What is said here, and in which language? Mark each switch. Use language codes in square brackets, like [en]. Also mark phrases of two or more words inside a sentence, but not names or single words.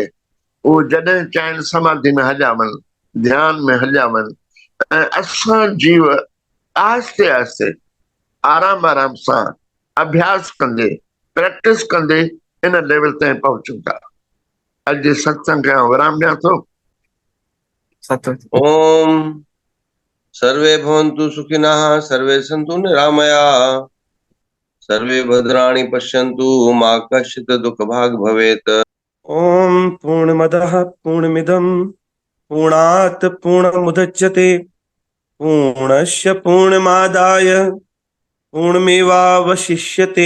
[sd] उहो जॾहिं चाहिनि समाधि में हलिया वञनि, ध्यान में हलिया वञनि। ऐं असां जीव आहिस्ते आहिस्ते आराम आराम सां अभ्यास कंदे प्रैक्टिस कंदे इन लेवल ताईं पहुचूं था। अॼु जे सत्संग खे विराम ॾियां थो। सतोजी। [sa] ओम सर्वे भवन्तु सुखिनः, सर्वे सन्तु निरामयाः, सर्वे भद्राणि पश्यन्तु, मा कश्चित् दुःखभाग् भवेत्। ओम पूर्णमदः पूर्णमिदं पूर्णात् पूर्णमुदच्यते, पूर्णस्य पूर्णमादाय पूर्णमेवावशिष्यते।